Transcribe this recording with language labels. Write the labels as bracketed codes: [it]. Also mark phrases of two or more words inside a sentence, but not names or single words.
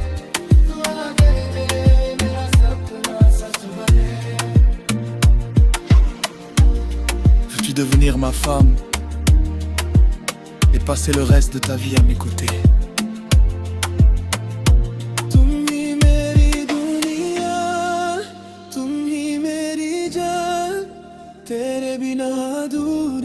[fr] Veux-tu devenir ma femme et passer le reste de ta vie à mes côtés? [hi] तुम ही मेरी दुनिया, तुम ही मेरी जान, तेरे बिना